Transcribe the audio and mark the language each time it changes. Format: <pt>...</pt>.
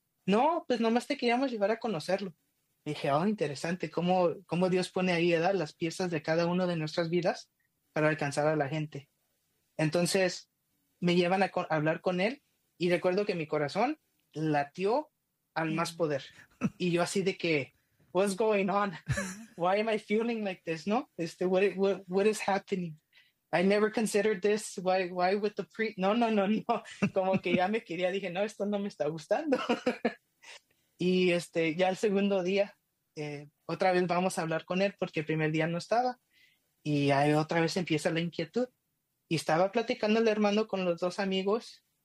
<es>No, pues nomás te queríamos llevar a conocerlo. Y dije, oh, interesante, ¿cómo Dios pone ahí, ¿verdad?, las piezas de cada uno de nuestras vidas para alcanzar a la gente. Entonces me llevan a hablar con él y recuerdo que mi corazón latió al más poder. Y yo así de que,</es> <en>what's going on? Why am I feeling like this, no? What is happening? I never considered this. Why with the priest?</en> <es>No. Como que ya me quería. Dije, no, esto no me está gustando. Y ya el segundo día, otra vez vamos a hablar con él porque el primer día no estaba. Y ahí otra vez empieza la inquietud. Y estaba platicando el hermano con los dos amigos.</es>